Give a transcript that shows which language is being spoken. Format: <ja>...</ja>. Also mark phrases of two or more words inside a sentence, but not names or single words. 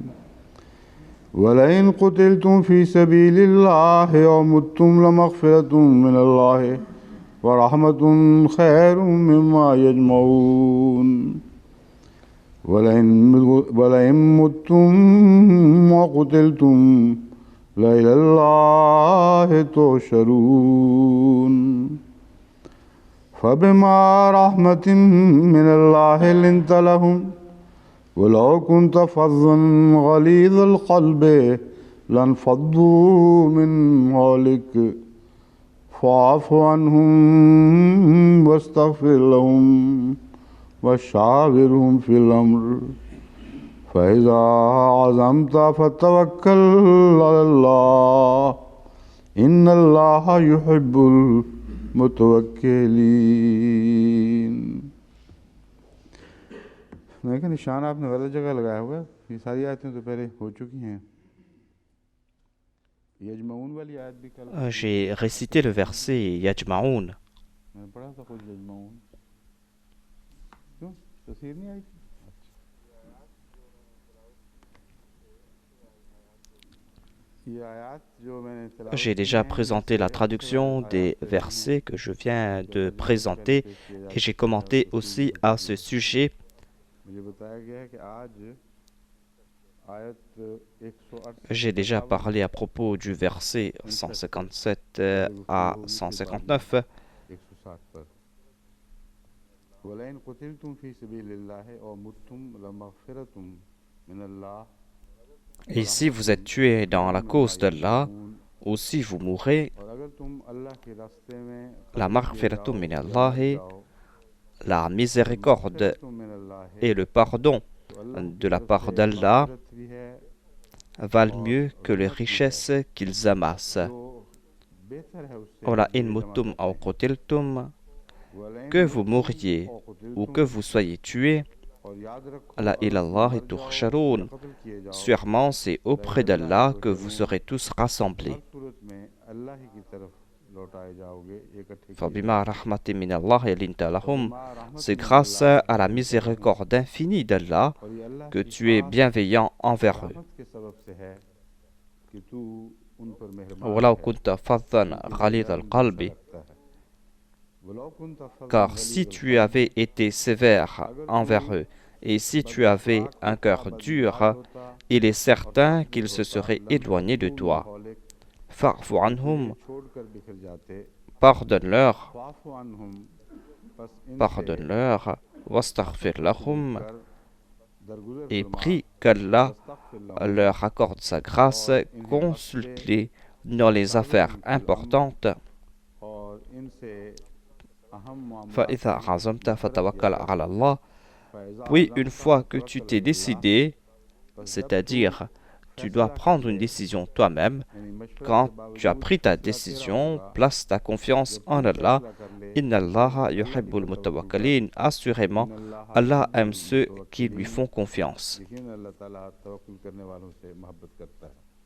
<ar>ولئن قتلتم في سبيل الله أو متم لمغفرة من الله و رحمة خير مما يجمعون. ولئن متم و قتلتم لإلى الله تحشرون. فبما رحمة من الله لنت لهم ولو كنت فظا غليظ القلب لانفضوا من حولك فاعف عنهم واستغفر لهم وشاورهم في الأمر فإذا عزمت فتوكل على الله إن الله يحب المتوكلين.</ar> <ur>میں کیا نشان آپ نے غلط جگہ لگایا ہوا ہے. یہ ساری آیتیں تو پہلے ہو چکی ہیں. یجمعون والی آیت بھی کل</ur> <fr>J'ai récité le verset Yajma'oun.</fr> <ur>میں نے پڑھا تھا کچھ یجمعون. کیوں تصویر نہیں آئی تھی? یہ آیت جو میں نے تلاوت</ur> <fr>J'ai</fr> <ur>की</ur> <fr>déjà</fr> <ur>हैं</ur> <fr>présenté</fr> <ur>इससे</ur> <fr>la traduction des</fr> <ur>آیت جو ہیں</ur> <fr>versets que je viens</fr> <ur>जो</ur> <fr>de</fr> <ur>ترجمہ بھی پہلے</ur> <fr>présenter</fr> <ur>پیش کیا جا</ur> <fr>et j'ai</fr> <ur>سکتا ہے اور</ur> <fr>commenté</fr> <ur>تفصیل بھی</ur> <fr>aussi</fr> <ur>हो</ur> <fr>à</fr> <ur>सकती</ur> <fr>ce</fr> <ur>है।</ur> <fr>sujet.</fr> <ur>مجھے بتایا گیا ہے کہ آج آیت 168</ur> <fr>J'ai</fr> <ur>से</ur> <fr>déjà 158 parlé à propos du verset</fr> <ur>59 سے</ur> <fr>157</fr> <ur>آگے گفتگو</ur> <fr>à</fr> <ur>ہوگی، پھر بعد میں</ur> <fr>159.</fr> <ur>160 پر.</ur> <ar>ولئن قتلتم في سبيل الله أو متم لمغفرة من الله و</ar> <fr>Et si vous</fr> <ar>रहमतुन</ar> <fr>êtes tués dans</fr> <ar>खैरुम</ar> <fr>la</fr> <ar>मिम्मा</ar> <fr>cause d'Allah,</fr> <ar>यजमऊन।</ar> <fr>ou si vous mourrez,</fr> <ur>اور اگر تم اللہ کے راستے میں</ur> <ar>la</ar> <ur>قتل کیے</ur> <ar>maghfiratum</ar> <ur>जाओ</ur> <ar>min</ar> <ur>یا مر</ur> <ar>Allah,</ar> <ur>जाओ</ur> <fr>la miséricorde</fr> <ar>فلمغفرة من الله</ar> <fr>et le pardon</fr> <ur>تو اللہ کی</ur> <fr>de la</fr> <ur>طرف سے</ur> <fr>part d'Allah</fr> <ur>مغفرت بھی ہے</ur> <fr>valent</fr> <ur>और</ur> <fr>mieux que les</fr> <ur>رحمت بھی ہے</ur> <fr>richesses qu'ils amassent.</fr> <ur>جو بہتر ہے اس سے</ur> <ar>Ola</ar> <ur>जो</ur> <ar>in</ar> <ur>یہ جمع</ur> <ar>mutum</ar> <ur>करते</ur> <ar>aw</ar> <ur>हैं।</ur> <ar>qutiltum, वलैन</ar> <fr>que vous</fr> <ar>मुत्तुम</ar> <fr>mouriez</fr> <ar>औ</ar> <fr>ou que</fr> <ar>कुतिलतुम</ar> <fr>vous soyez tués,</fr> <ur>اور یاد رکھو</ur> <ar>la</ar> <ur>اگر تم</ur> <ar>ilallah</ar> <ur>مر جاؤ یا</ur> <ar>tuhsharun.</ar> <ur>قتل کیے جاؤ</ur> <fr>Sûrement c'est auprès</fr> <ar>लइलल्लाहि</ar> <fr>d'Allah que vous</fr> <ar>तुहशरून</ar> <fr>serez tous</fr> <ur>تو ہر</ur> <fr>rassemblés.</fr> <ur>صورت میں اللہ ہی کی طرف لوٹائے جاؤ گے، اکٹھے کیے</ur> <ar>فبما</ar> <ur>जाओगे।</ur> <ar>رحمة من الله لنت لهم, فبما رحمة</ar> <fr>c'est</fr> <ar>मिन</ar> <fr>grâce</fr> <ar>अल्लाह</ar> <fr>à la</fr> <ar>لنت لهم</ar> <fr>miséricorde infinie d'Allah</fr> <ur>اور یہ اللہ</ur> <fr>que</fr> <ur>की</ur> <fr>tu es</fr> <ur>खास</ur> <fr>bienveillant envers eux.</fr> <ur>رحمت کے سبب سے ہے کہ تو ان پر مہربان</ur> <ar>ولو</ar> <ur>है</ur> <ar>كنت فظا</ar> <ur>ان کے لیے</ur> <ar>غليظ</ar> <ur>نرم دل سا</ur> <ar>القلب,</ar> <ur>رکھتا ہے.</ur> <ar>ولو كنت فظا</ar> <fr>car si</fr> <ar>गलीज़ल</ar> <fr>tu</fr> <ar>क़ल्ब</ar> <fr>avais été sévère</fr> <ur>اگر تو</ur> <fr>envers eux, et si</fr> <ur>बद</ur> <fr>tu avais</fr> <ur>अखलाक</ur> <fr>un</fr> <ur>होता,</ur> <fr>cœur</fr> <ur>बदमिजाज</ur> <fr>dur,</fr> <ur>होता</ur> <fr>il est</fr> <ur>और</ur> <fr>certain</fr> <ur>سخت دل</ur> <fr>qu'ils se</fr> <ur>होता</ur> <fr>seraient</fr> <ar>लन</ar> <fr>éloignés de</fr> <ar>فضوا من</ar> <fr>toi.</fr> <ar>हौलिक Fa'fu</ar> <ur>تو تجھے</ur> <ar>anhum,</ar> <ur>چھوڑ کر بکھر جاتے.</ur> <fr>pardonne-leur,</fr> <ar>فاعف عنهم</ar> <ur>بس ان سے</ur> <fr>pardonne-leur, wastaghfir</fr> <ur>معاف طلب</ur> <ar>lahum,</ar> <ur>کر، درگزر</ur> <fr>et</fr> <ur>फरमा,</ur> <fr>prie qu'Allah</fr> <ar>واستغفر لهم</ar> <fr>leur accorde sa grâce,</fr> <ur>اور انہیں بخش دے,</ur> <fr>consulte-les dans les affaires</fr> <ar>وشاورهم في الأمر</ar> <fr>importantes.</fr> <ur>اور ان سے اہم معاملات</ur> <ar>فإذا</ar> <ur>में</ur> <ar>عزمت</ar> <ur>مشورہ کیا</ur> <ar>فتوكل</ar> <ur>कर।</ur> <ar>على الله. फ़ैज़ा</ar> <fr>Puis, une</fr> <ar>अज़म्ता</ar> <fr>fois que tu</fr> <ar>फ़तवक्कल</ar> <fr>t'es</fr> <ar>अलल्लाह</ar> <fr>décidé,</fr> <ur>بس جب تو</ur> <fr>c'est-à-dire tu dois</fr> <ur>فیصلہ کر</ur> <fr>prendre une</fr> <ur>ले,</ur> <fr>décision toi-même,</fr> <ur>یعنی مشورے کے</ur> <fr>quand tu as</fr> <ur>बावजूद</ur> <fr>pris ta</fr> <ur>فیصلہ تیرا</ur> <fr>décision,</fr> <ur>होगा।</ur> <fr>place ta confiance</fr> <ur>جب تو</ur> <fr>en Allah.</fr> <ur>فیصلہ کر لے</ur> <ar>Inna</ar> <ur>तो</ur> <ar>Allah</ar> <ur>اللہ ہی</ur> <ar>yuhibbul</ar> <ur>پر توکل کر.</ur> <fr>mutawakkilin. Assurément,</fr> <ar>इन्नल्लाह</ar> <fr>Allah</fr> <ar>युहिब्बुल</ar> <fr>aime ceux qui lui</fr> <ar>मुतवक्किलीन</ar> <fr>font confiance.</fr> <ur>یقیناً اللہ تعالیٰ توکل کرنے والوں سے محبت کرتا ہے.</ur>